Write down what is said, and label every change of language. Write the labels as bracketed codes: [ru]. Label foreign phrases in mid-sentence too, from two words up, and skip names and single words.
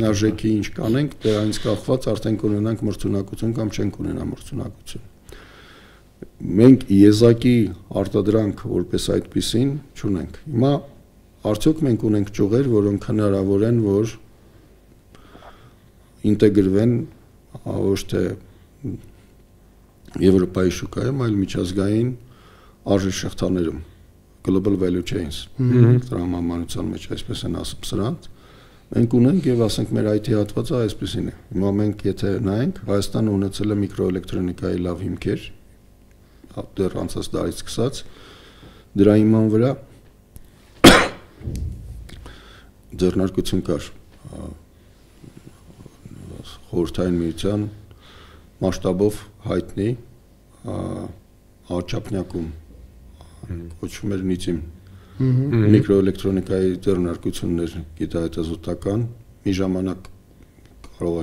[hy] Ինքնարժեքի ինչ կանենք, դրանից կախված արդեն կունենանք մրցունակություն կամ չենք ունենա մրցունակություն։ Մենք եզակի արտադրանք որպես այդպիսին չունենք։ Հիմա արդյոք մենք ունենք ճյուղեր, որոնք հնարավոր են, որ ինտեգրվեն ոչ թե Եվրոպայի շուկայում, այլ միջազգային արժեշղթաներում, [en] global value chains, [hy] տրամաբանության մեջ այսպես են ասում սրանց, մենք ունենք եւ ասենք մեր IT հատվածը այսպեսին է։ Հիմա մենք եթե նայենք, Հայաստանը ունեցել է միկրոէլեկտրոնիկայի լավ հիմքեր, դեռ անցած տարից սկսած, դրա հիման վրա ձեռնարկություն կար խորհրդային միության մասշտաբով հայտնի Աչափնյակում կոչվում էր նիծիմ միկրոէլեկտրոնիկայի ձեռնարկություններ գիտահետազոտական մի ժամանակ կարող